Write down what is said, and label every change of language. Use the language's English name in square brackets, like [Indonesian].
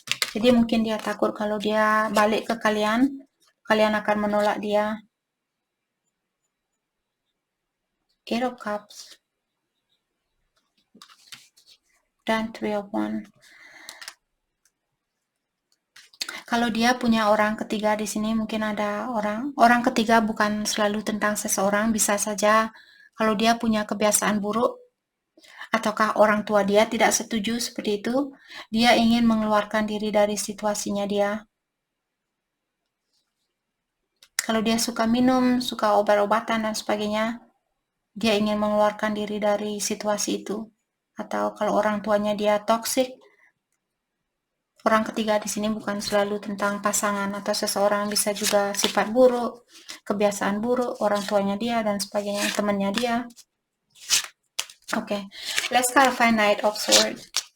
[Indonesian] Jadi mungkin dia takut kalau dia balik ke kalian, kalian akan menolak dia. Eight of Cups dan Three of Wands. Kalau dia punya orang ketiga di sini, mungkin ada orang ketiga, bukan selalu tentang seseorang, bisa saja kalau dia punya kebiasaan buruk, ataukah orang tua dia tidak setuju seperti itu, dia ingin mengeluarkan diri dari situasinya dia. Kalau dia suka minum, suka obat-obatan dan sebagainya, dia ingin mengeluarkan diri dari situasi itu. Atau kalau orang tuanya dia toksik, orang ketiga di sini bukan selalu tentang pasangan atau seseorang, bisa juga sifat buruk, kebiasaan buruk, orang tuanya dia dan sebagainya, temannya dia. [English] Oke, let's clarify Knight of Swords.